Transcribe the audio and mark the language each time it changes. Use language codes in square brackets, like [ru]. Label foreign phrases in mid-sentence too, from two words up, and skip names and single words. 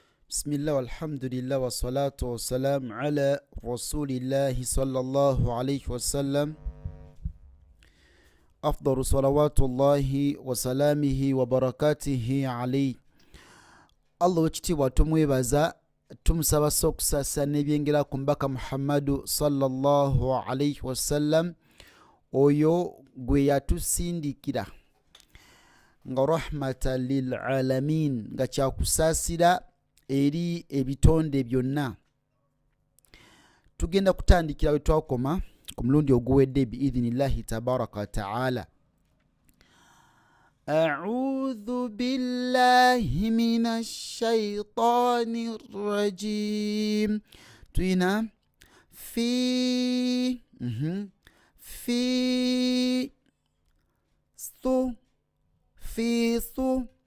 [ar] بسم الله والحمد لله والصلاة والسلام على رسول الله صلى الله عليه وسلم أفضل صلوات الله وسلامه وبركاته عليه. [lg] Allah wekitiibwa tumwebaza tumusaba sokusasa n'ebyengera ku mbaka Muhammadu [ar] صلى الله عليه وسلم [lg] oyo gwe yatusindikira nga [ar] رحمة للعالمين [lg] nga kyakusaasira eri ebitonde byonna. Tugenda kutandikira we twakoma ku mulundi oguwedde [ar] بإذن الله تبارك وتعالى. أعوذ بالله من الشيطان الرجيم. توينا في ثو في ثو